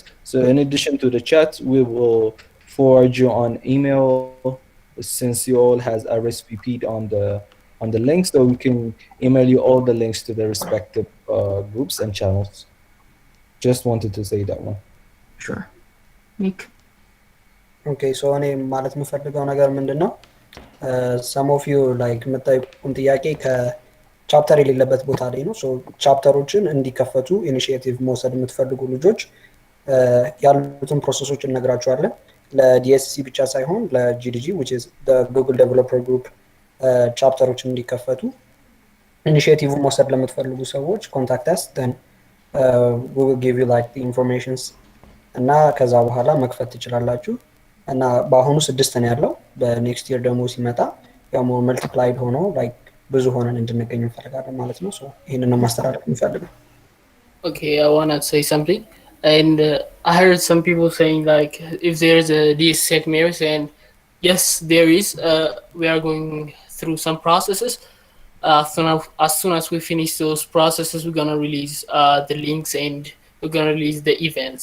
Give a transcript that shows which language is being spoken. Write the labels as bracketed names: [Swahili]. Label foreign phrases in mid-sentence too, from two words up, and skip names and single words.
[English] So in addition to the chat, we will forward you on email, since you all has RSVP'd on the link, so we can email you all the links to the respective groups and channels. Just wanted to say that one. Sure. Nick. [Amharic] Okay, so እኔ ማለት የምፈልገው ነገር ምንድነው? [English] some of you like [Amharic] የምጠይቁን ጥያቄ ቻፕተር የሌለበት ቦታ ላይ ነው። ሶ ቻፕተሮችን እንዲከፈቱ ኢኒሺዬቲቭ መውሰድ የምትፈልጉ ልጆች ያሉትን ፕሮሰሶች እነግራችኋለን። ለዲኤስሲ ብቻ ሳይሆን ለጂዲጂ [English] which is the Google Developer Group [Amharic] ቻፕተሮች እንዲከፈቱ ኢኒሺዬቲቭ መውሰድ ለምትፈልጉ ሰዎች [English] contact us, then we will give you like the informations [Amharic] እና ከዛ በኋላ መክፈት ትችላላችሁ። እና በአሁኑ 6 ነው ያለው። በኔክስት ይር ደግሞ ሲመጣ ያው መልቲፕላይድ ሆኖ ላይክ ብዙ ሆነን እንድንገኝ እንፈልጋለን ማለት ነው። ሶ ይሄንን ነው ማስተላለፍ እንፈልጋለን። [English] Okay, I want to say something. And I heard some people saying like if there's a DSC St. Mary's, and yes, there is. We are going through some processes. As soon as we finish those processes, we're gonna release the links and we're gonna release the events.